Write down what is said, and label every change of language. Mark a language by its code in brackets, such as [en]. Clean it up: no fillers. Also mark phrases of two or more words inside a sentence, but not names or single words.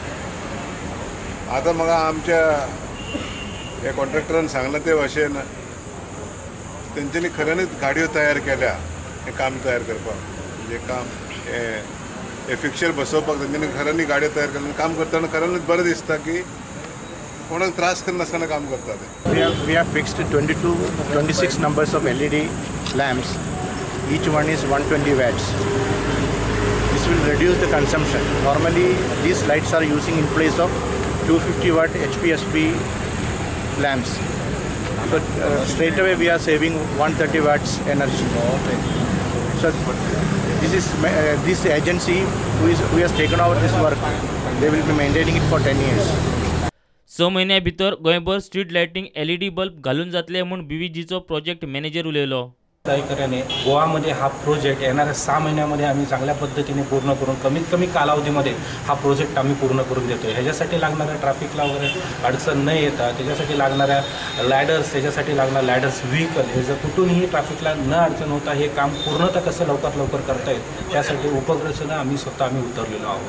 [kok] आतां म्हाका आमच्या ह्या कॉन्ट्रॅक्टरान सांगलां ते भाशेन तेंच्यांनी खऱ्यांनीच गाडयो तयार केल्या हें काम तयार करपाक. म्हणजे काम हे फिक्चर बसोवपाक तेंच्यांनी खऱ्यांनी गाडयो तयार केल्या. काम करतना खऱ्यांनीच बरें दिसता की कोणाक त्रास करनासतना काम करता ते. [en] We have fixed 26 numbers of LED lamps. Each one is 120 watts. This will reduce the consumption. Normally, these lights are using in place of 250 watt HPSP lamps. So straight away we are saving 130 watts energy. So this agency who has taken over this work, they will be maintaining it for 10 years. [kok] 6 महिन्या भितर गोंयभर [en] street lighting LED bulb [kok] घालून जातले म्हणून BVGचो [en] project manager [kok] उलयलो. [mr] सहकार्याने गोवामध्ये हा प्रोजेक्ट येणाऱ्या 6 महिन्यामध्ये आम्ही चांगल्या पद्धतीने पूर्ण करून कमीत कमी कालावधीमध्ये हा प्रोजेक्ट आम्ही पूर्ण करून देतो. ह्याच्यासाठी लागणाऱ्या ट्रॅफिकला वगैरे अडचण न येता त्याच्यासाठी लागणाऱ्या लॅडर्स, त्याच्यासाठी लागणाऱ्या [en] ladders vehicle [mr] हे जर कुठूनही ट्रॅफिकला न अडचण होता हे काम पूर्णतः कसं लवकर करता येईल त्यासाठी उपग्रहानं आम्ही उतरलेलो आहोत.